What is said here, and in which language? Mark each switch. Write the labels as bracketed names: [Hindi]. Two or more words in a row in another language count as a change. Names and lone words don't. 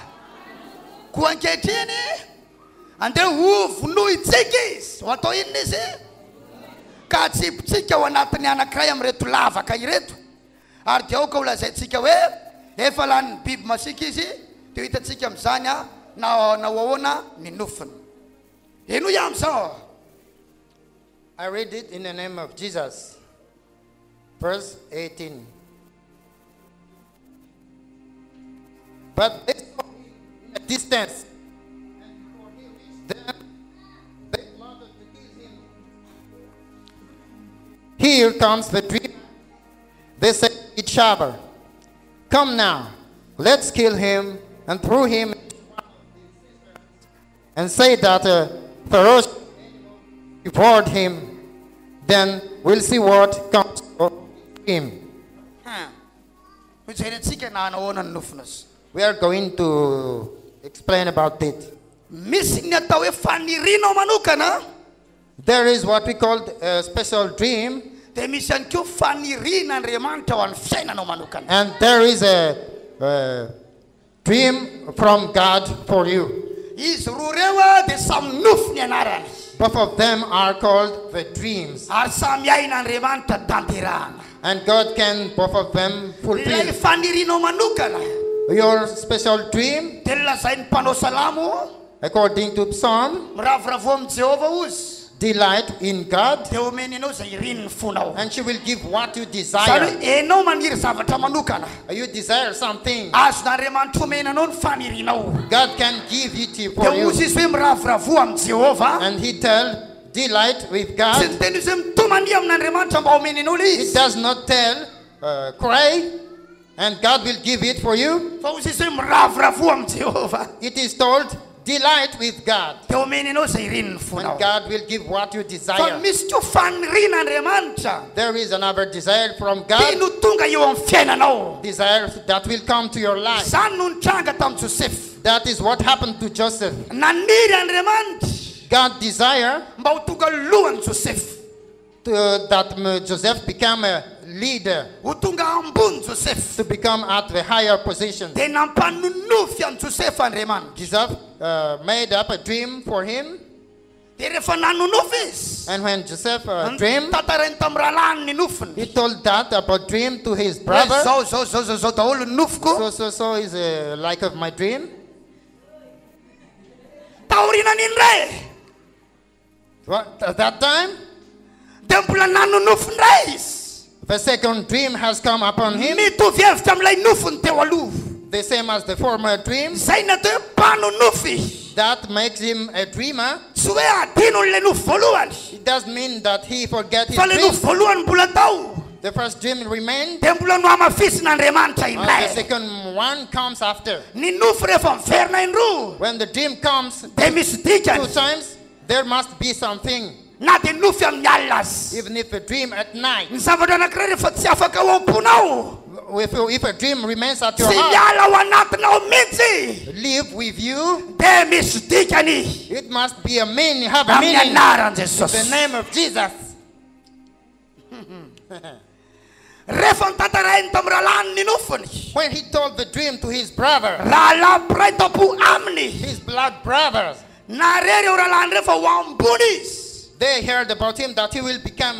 [Malagasy] koa ankehitriny andeha ovonoy tsika izy ho atao inona izy ka tsipitsika ao anatin'ny anankiray amin'reto lavaka ireto ary dia aoka ho lazaintsika hoe efa lany biby masika izy dia hitatsika amin'izany a na ahoana ny nofiny eno iah amin'izao [English] I read it in the name of Jesus. Verse 18. But they saw him in a distance, and before he reached them, they plotted to kill him. Here comes the dream. They said to each other, "Come now, let's kill him and throw him into one of these cisterns, and say that Pharaoh reward him. Then we'll see what comes of him." [Malagasy] hojerentsika na anahoana ny nofiny azy [English] We are going to explain about it. [Malagasy] misy ny atao hoe fanirinao manokana [English] There is what we call a special dream, [Malagasy] dia misy ihany keo fanirina andriamanitra ho an'ny fiainanao manokana [English] and there is a dream from God for you. [Malagasy] izy roa reo a dia samy nofo ny anarany [English] Both of them are called the dreams, [Malagasy] ary samy aina andriamanitra tanterahana [English] and God can both of them [Malagasy] ilay [English] fulfill. [Malagasy] fanirinao manokana [English] Your special dream, [Malagasy] dia lazain'ny mpanao salamo [English] according to Psalm, [Malagasy] miravoravo amin'i jehovah ozy [English] delight in God, [Malagasy] dia omeny anao zay irin'ny fonao [English] and she will give what you [Malagasy] zany [English] desire. [Malagasy] hoe enao maniry zavatra manokana [English] You desire something, [Malagasy] azon'andriamanitra omena anao ny fanirinao [English] God can give it [Malagasy] dia [English] for you. [Malagasy] ozy izy hoe miravoravo amin'i jehovah [English] And he tell, delight with [Malagasy] tsy [English] God. [Malagasy] ny teny izy hoe mitomany amin'andriamanitra mba omeny anao le [English] It [Malagasy] izy [English] does not tell, cry, and God will give it for you. [Malagasy] fa ozy izy hoe miravoravo amin'i jehovah [English] It is told, delight with God, [Malagasy] dia omeny anao zay irin'ny [English] and [Malagasy] fonao [English] God will give what you [Malagasy] fa [English] desire. [Malagasy] misy keo fanirina andriamanitra [English] There is another desire from God, [Malagasy] tino tonga eo amin'ny fiainanao [English] desire that will come to your life. [Malagasy] zany no nitranga tamin'i joseph [English] That is what happened to Joseph. [Malagasy] naniry andriamanitra [English] God desire [Malagasy] mba ho tonga lohan'i joseph [English] that Joseph become a leader, [Malagasy] ho tonga ambony joseph [English] to become at the higher position. [Malagasy] dia nampanonofy an'i joseph andriamanitra [English] Joseph made up a dream for him, [Malagasy] dia rehefa nanonofy izy [English] and when Joseph dreamed, [Malagasy] tantarainy tamin'ny rahalany ny nofiny [English] he told that about dream to his [Malagasy] hoe [English] brother. [Malagasy] zao daholo ny nofiko [English] So is like of my dream. [Malagasy] taoriana n'indray [English] What, at that time, [Malagasy] dia mbola nanonofy indray izy [English] the second dream has come upon him, [Malagasy] mitovy hevitra amin'ilay nofiny teo aloha [English] the same as the former dream. [Malagasy] zay natao hoe mpanonofy [English] that makes him a dreamer, [Malagasy] tsy hoe adino le nofo voalohany [English] it doesn't mean that he forget his [Malagasy] fa le [English] dream. [Malagasy] nofo voalohany mbola tao [English] The first dream remained, [Malagasy] dia mbola no amafisin'andriamanitra [English] and the [Malagasy] ilay [English] second one comes after. [Malagasy] ny nofo rehefa miverina indroa [English] When the dream comes [Malagasy] dia misy 2 dikany [English] times, there must be something. [Malagasy] na dia nofy amin'ny alina azy [English] Even if a dream at night, [Malagasy] ny zavatra anankiray rehefa tsy afaka ao am-ponao [English] if a dream remains at your [Malagasy] tsy [English] heart, [Malagasy] miala ao anatinao mihitsy [English] live with you, [Malagasy] dia misy dikany [English] it must be a meaning, have a [Malagasy] amin'ny [English] meaning. [Malagasy] anaran [English] In the [Malagasy] jesosy [English] name of Jesus. [Malagasy] rehefa nitantarainy tamin'ny rahalany ny nofony [English] When he told the dream to his brother, [Malagasy] rahalahy mpiray tampo aminy [English] his blood brothers, [Malagasy] nare reo rahalany rehefa ho ambony izy [English] they heard about him that he will become a